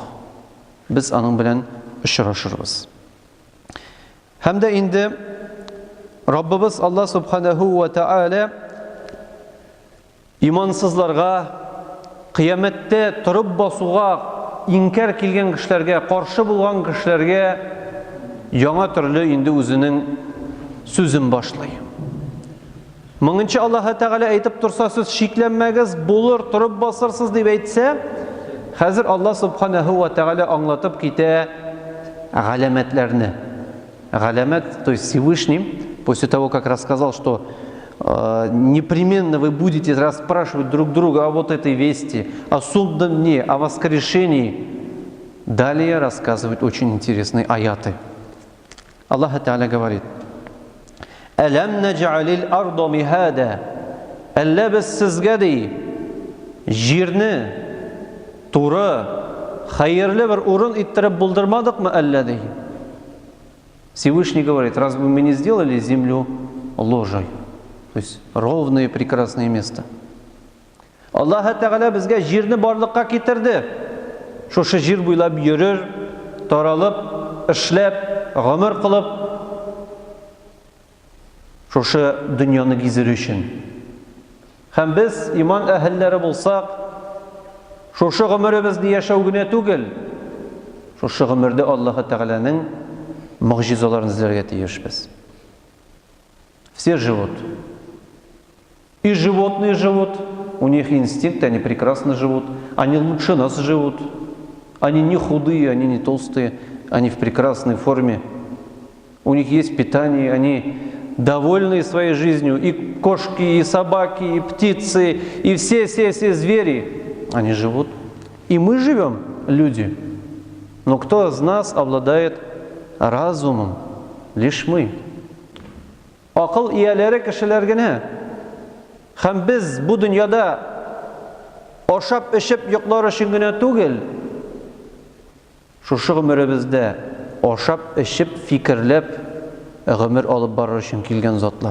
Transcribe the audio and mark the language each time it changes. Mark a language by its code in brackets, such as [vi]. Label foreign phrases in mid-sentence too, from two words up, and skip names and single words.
[tt] Без аның белән очрашырбыз. Һәм дә инде Раббыбыз [ar] الله سبحانه وتعالى [tt] имансызларга, кыямәттә торып басуга инкар килгән кешеләргә, каршы булган кешеләргә яңа төрле инде үзенең сүзен башлый. Моңынча Аллаһ Тәгалә әйтеп торса, сез шикләнмәгез, булыр, торып басырсыз дип әйтсә, хәзер [ar] الله سبحانه وتعالى [tt] аңлатып китә галәмәтләрне. Галәмәт, [ru] то есть Всевышний, после того, как рассказал, что непременно вы будете расспрашивать друг друга о вот этой вести, о судном дне, о воскрешении. Далее рассказывает очень интересные аяты. [ar] الله تعالى [ru] говорит: [ar] «ألم نجعل الأرض مهادا». [tt] Әллә без сезгә ди җирне туры, хәерле бер урын иттереп булдырмадыкмы әллә ди. [ru] Всевышний говорит: разве мы не сделали землю ложей? То есть ровное и прекрасное место. [tt] Аллаһ Тәгалә безгә җирне барлыкка китерде. Шушы җир буйлап йөрер, таралып, эшләп, гомер кылып, шушы дөньяны гизер өчен. Һәм без иман әһелләре булсак, шушы гомеребезне яшәү генә түгел, шушы гомердә Аллаһ Тәгаләнең мөгъҗизаларын эзләргә тиешбез. [ru] Все живут. И животные живут, у них инстинкты, они прекрасно живут, они лучше нас живут, они не худые, они не толстые, они в прекрасной форме, у них есть питание, они довольны своей жизнью, и кошки, и собаки, и птицы, и все звери, они живут. И мы живем, люди, но кто из нас обладает разумом? Лишь мы. [tt] Акыл ияләре кешеләр генә. Һәм без бу дөньяда ашап, эчеп, йоклар өчен генә түгел, шушы гомеребездә ашап, эчеп, фикерләп, гомер алып барыр өчен килгән затлар.